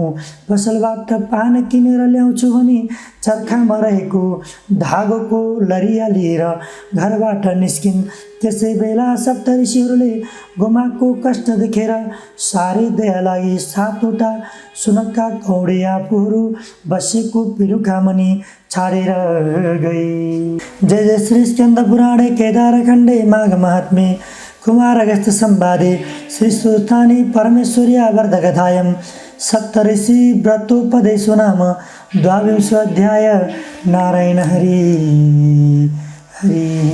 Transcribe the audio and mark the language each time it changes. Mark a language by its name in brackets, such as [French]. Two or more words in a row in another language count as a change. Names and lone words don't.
[Nepali] पसलबाट पान किनेर ल्याउँछु भनी चर्खामा रहेको धागोको लरिया लिएर घरबाट निस्किन्। त्यसै बेला सप्तऋषिहरूले गोमाको कष्ट देखेर साह्रै दया लागि 7वटा सुनक्का कौडे आफूहरू बसेको पिलुका मुनि छाडेर गए। [Sanskrit] जय जय श्री स्कन्द पुराणे केदार खण्डे माघ महात्म्ये कुमार अगस्त्य संवादे श्री स्वस्थानी परमेश्वर्या वर्धकथायां सप्तऋषि व्रतोपदेशो नाम 22 अध्याय। [Nepali] नारायण हरि हरि।